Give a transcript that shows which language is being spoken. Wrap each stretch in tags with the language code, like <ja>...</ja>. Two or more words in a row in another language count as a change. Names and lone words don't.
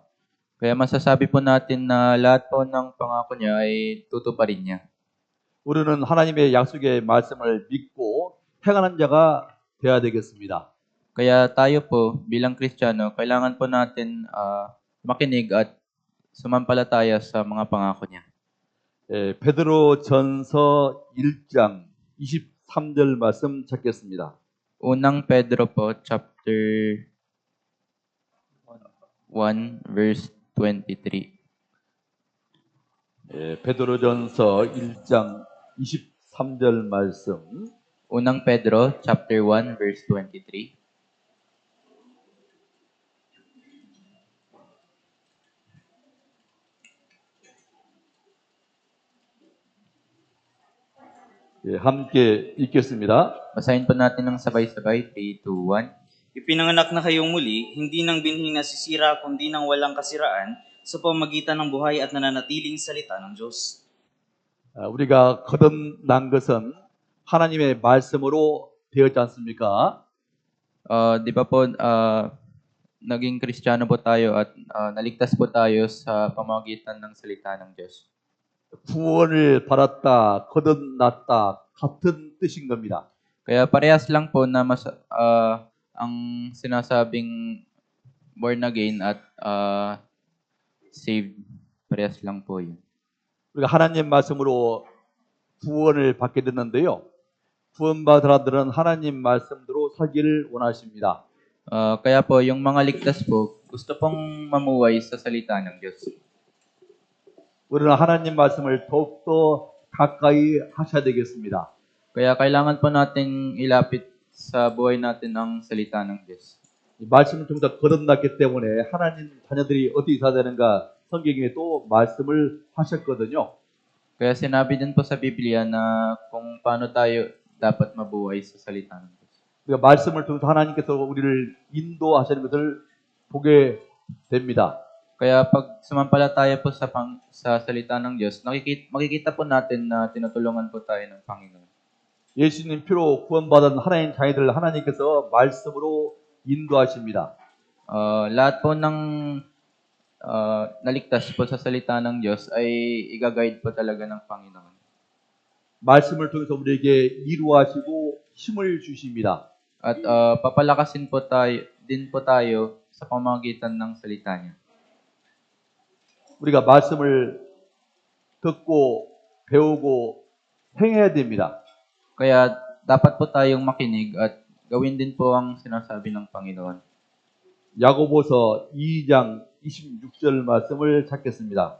<tl>Kaya masasabi po natin na lahat po ng pangako niya ay tutuparin niya.</tl> <ko>우리는 하나님의 약속의 말씀을 믿고 행하는 자가 되어야 되겠습니다.</ko> <tl>Kaya tayo po, bilang Kristiyano, kailangan po natin makinig at sumampalataya sa mga pangako niya.</tl> <ko>베드로 전서 1장 23절 말씀 찾겠습니다.</ko> <tl>Unang Pedro po,</tl> <en>chapter 1 verse 23.</en> <ko>예, 베드로전서 1장 23절 말씀.</ko> <tl>Unang Pedro</tl> <en>chapter 1 verse 23.</en> <ko>예, 함께 읽겠습니다.</ko> <tl>Basahin po natin ng sabay-sabay. 3, 2, 1. Ipinanganak na kayong muli, hindi ng binhing nasisira, kundi ng walang kasiraan, sa pamagitan ng buhay at nananatiling salita ng Diyos.</tl> <ko>우리가 거듭난 것은 하나님의 말씀으로 되었지 않습니까?</ko> <tl>Di ba po, naging Kristiyano po tayo at naligtas po tayo sa pamamagitan ng salita ng Diyos.</tl> <ko>구원을 받았다, 거듭났다 같은 뜻인 겁니다.</ko> <tl>Kaya parehas lang po na ang sinasabing</tl> <en>born again</en> <tl>at saved. Parehas lang po yun.</tl> <ko>우리가 하나님 말씀으로 구원을 받게 됐는데요. 구원받은 사람들은 하나님 말씀대로 살기를 원하십니다.</ko> <tl>Kaya po, yung mga ligtas po, gusto pong mamuhay sa salita ng Diyos.</tl> <ko>우리는 하나님 말씀을 더욱더 가까이 하셔야 되겠습니다.</ko> <tl>Kaya kailangan po natin ilapit sa buhay natin ang salita ng Diyos.</tl> <ko>이 말씀을 통해서 거듭났기 때문에 하나님 자녀들이 어떻게 있어야 되는가 성경에 또 말씀을 하셨거든요.</ko> <tl>Kaya sinabi din po sa Biblia na kung paano tayo dapat mabuhay sa salita ng Diyos.</tl> <ko>그러니까 말씀을 통해서 하나님께서 우리를 인도하시는 것을 보게 됩니다.</ko> <tl>Kaya pag sumampalataya po sa salita ng Diyos, makikita po natin na tinutulungan po tayo ng Panginoon.</tl> <ko>예수님 피로 구원받은 하나님 자녀들 하나님께서 말씀으로 인도하십니다.</ko> <tl>Lahat po ng naligtas po sa salita ng Diyos ay i-guide po talaga ng Panginoon.</tl> <ko>말씀을 통해서 우리에게 이루하시고 힘을 주십니다.</ko> <tl>At papalakasin po tayo sa pamamagitan ng salita niya.</tl> <ko>우리가 말씀을 듣고 배우고 행해야 됩니다.</ko> <tl>Kaya dapat po tayong makinig at gawin din po ang sinasabi ng Panginoon.</tl> <ko>야고보서 2장 26절 말씀을 찾겠습니다.</ko>